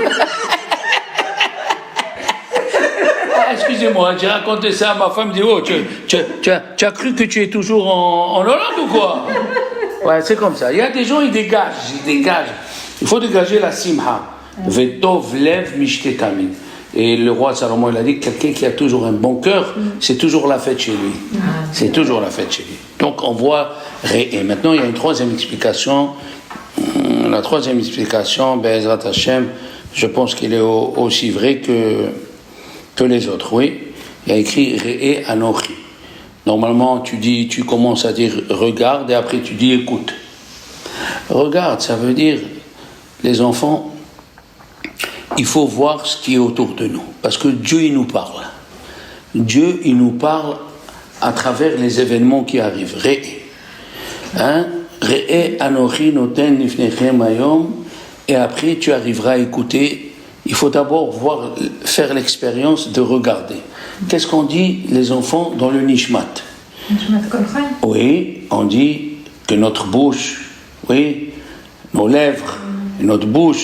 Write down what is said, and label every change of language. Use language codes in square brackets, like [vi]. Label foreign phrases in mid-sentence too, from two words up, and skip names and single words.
[fr] Excusez-moi, j'ai raconté ça à ma femme, dit, oh, tu as cru que tu es toujours en Hollande ou quoi? Ouais, c'est comme ça. Il y a des gens, ils dégagent. Il faut dégager la simha. [he] וטוב לב משתה קמין. [fr] Et le roi Salomon, il a dit que quelqu'un qui a toujours un bon cœur, c'est toujours la fête chez lui. C'est toujours la fête chez lui. Donc on voit, et maintenant il y a une troisième explication. La troisième explication, [he] בעזרת השם, [fr] je pense qu'il est aussi vrai que les autres, oui. Il y a écrit [he] ראה אנכי. [fr] Normalement, tu commences à dire regarde et après tu dis écoute. Regarde, ça veut dire les enfants, il faut voir ce qui est autour de nous. Parce que Dieu, il nous parle. Dieu, il nous parle à travers les événements qui arrivent. Re'e. Hein? [he] ראה אנכי נותן לפניכם היום. [fr] Et après, tu arriveras à écouter. Il faut d'abord faire l'expérience de regarder. Qu'est-ce qu'on dit, les enfants, dans le Nishmat? [he] נשמת כל חי? [fr] Oui, on dit que notre bouche, oui, nos lèvres, notre bouche.